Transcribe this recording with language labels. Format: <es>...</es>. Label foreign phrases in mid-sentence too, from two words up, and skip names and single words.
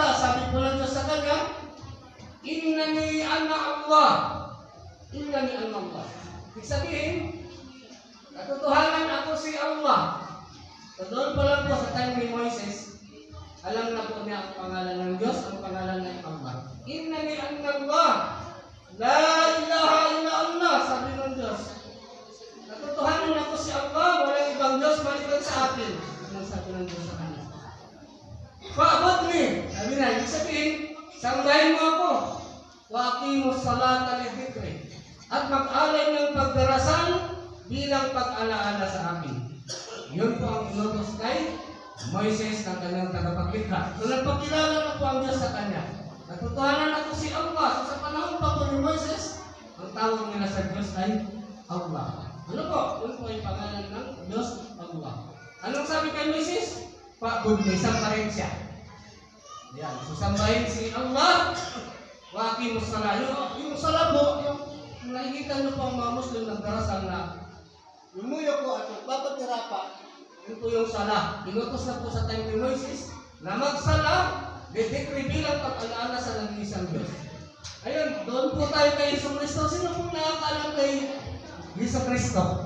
<tl>Sabi po ng Diyos sa kanya,</tl> <ar>إنني أنا الله. إنني أنا الله.</ar> <tl>Ibig sabihin, katotohanan ako si Allah. So doon pa lang po sa time ni Moises, alam na po niya ang pangalan ng Diyos, ang pangalan ng Allah.</tl> <ar>إنني أنا الله. لا إله إلا الله.</ar> <tl>Sabi ng Diyos. Katotohanan ako si Allah, walang ibang Diyos maliban sa atin. Ano sabi ng Diyos sa kanya? Fa'budni. Sabi na, ibig sabihin, sambahin mo ako.</tl> <ar>وأقم الصلاة لذكري.</ar> <tl>At mag-alay ng pagdarasal bilang pag-alaala sa akin. Yun po ang inutos kay Moises ng kanyang tagapaglikha. So nagpakilala na po ang Diyos sa kanya. Katotohanan ako si Allah. So sa panahon pa po ni Moises, ang tawag nila sa Diyos ay Allah. Ano po? Yun po yung pangalan ng Diyos, Allah. Anong sabi kay Moises? Fa'budni, sambahin siya. Yan. So sambahin si Allah.</tl> <ar>وأقم الصلاة.</ar> <tl>Yung salat po, yung nakikita nyo po ang mga Muslim nagdarasal na lumuyo po at magpapatira pa. Yun po yung salah. Inutos na po sa time ni Moises na magsalah, didikri bilang pag-alaala sa nag-iisang Diyos. Ayun, doon po tayo kay Yesu Cristo. Sino pong nakakaalam kay Yesu Cristo?</tl>